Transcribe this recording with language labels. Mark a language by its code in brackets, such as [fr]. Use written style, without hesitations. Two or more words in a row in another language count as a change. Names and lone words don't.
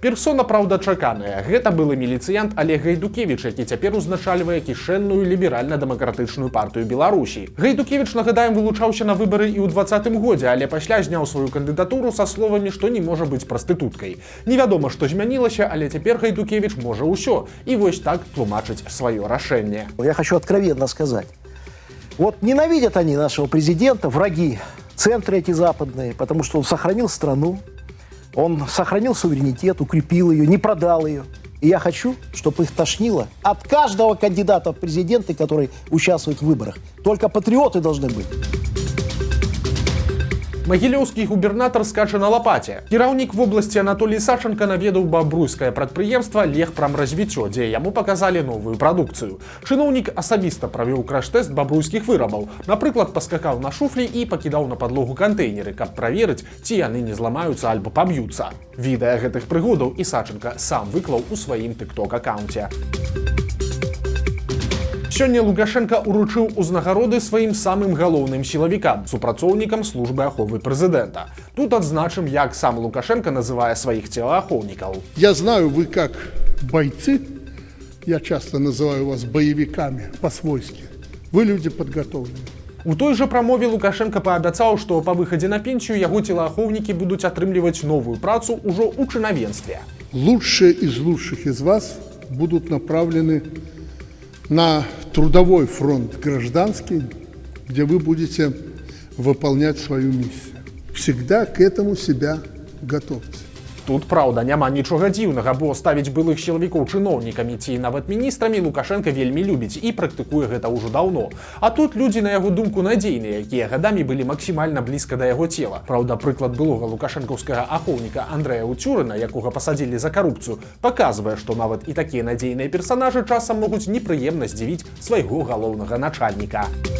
[be] Персона, праўда, чаканая. Гэта былы міліцыянт Олег Гайдукевіч, які цяпер узначальвае кішэнную ліберальна-дэмакратычную партыю Беларусі. Гайдукевіч, нагадаем, вылучаўся на выбары і ў 2020 годзе, але пасля зняў сваю кандыдатуру са словамі, што не можа быць прастытуткай. Невядома, што змянілася, але цяпер Гайдукевіч можа ўсё. І вось так тлумачыць сваё рашэнне. [ru] Я хочу откровенно сказать. Вот ненавидят они нашего президента, враги, центры эти западные, потому что он сохранил страну, он сохранил суверенитет, укрепил ее, не продал ее. И я хочу, чтобы их тошнило от каждого кандидата в президенты, который участвует в выборах. Только патриоты должны быть. [be] Магілёўскі губернатар скача на лапаце. Кіраўнік вобласці Анатолій Саченко наведаў бабруйскае прадпрыемства «Легпрамразвіццё», дзе яму паказалі новую прадукцыю. Чыноўнік асабіста правёў краш-тэст бабруйскіх вырабаў. Напрыклад, паскакаў на шуфлі і пакідаў на падлогу кантэйнеры, каб праверыць, ці яны не зламаюцца альбо паб'юцца. Відэа гэтых прыгодаў і Саченко сам выклаў у сваім тык-ток-акаунце. Сёння Лукашенко уручыў узнагароды сваім самым галоўным сілавікам, супрацоўнікам службы аховы прэзідэнта. Тут адзначым, як сам Лукашенко называе сваіх целаахоўнікаў. [ru] Я знаю, вы как бойцы, я часто называю вас боевиками по-свойски. Вы люди подготовленные. [be] У той жа прамове Лукашенко паабяцаў, што па выхадзе на пенсію яго целаахоўнікі будуць атрымліваць новую працу ўжо ў чынавенстве. [ru] Лучшие из лучших из вас будут направлены на трудовой фронт гражданский, где вы будете выполнять свою миссию. Всегда к этому себя готовьте. [be] Тут, праўда, няма нічога дзіўнага, бо ставіць былых сілавікоў чыноўнікамі ці нават міністрамі Лукашенко вельмі любіць і практыкуе гэта ўжо даўно. А тут людзі, на яго думку, надзейныя, якія гадамі былі максімальна блізка да яго цела. Праўда, прыклад былога лукашэнкаўскага ахоўніка Андрэя Уцюрына, якога пасадзілі за карупцыю, паказвае, што нават і такія надзейныя персанажы часам могуць непрыемна здзівіць свайго галоўнага начальніка.